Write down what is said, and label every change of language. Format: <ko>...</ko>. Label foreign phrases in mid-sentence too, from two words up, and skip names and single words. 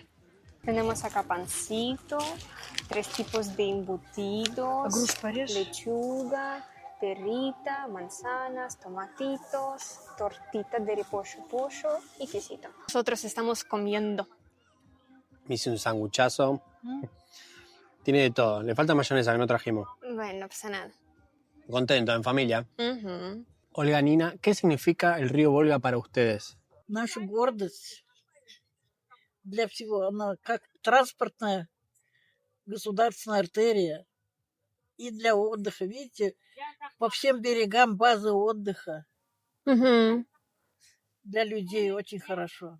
<es>Tenemos acá pancito, 3 tipos de embutidos, lechuga, perrita, manzanas, tomatitos, tortita de repollo, pollo y quesito. Nosotros estamos comiendo. Me hice un sanguchazo. Tiene de todo. Le falta mayonesa que no trajimos. Bueno, no pasa nada. Contento, en familia. Ujú. Olga, Nina, ¿qué significa el río Volga para ustedes?</es> <ru>Наша гордость для всего. Она как транспортная государственная артерия и для отдыха. Видите, по всем берегам базы отдыха. Ujú. для людей очень хорошо.</ru>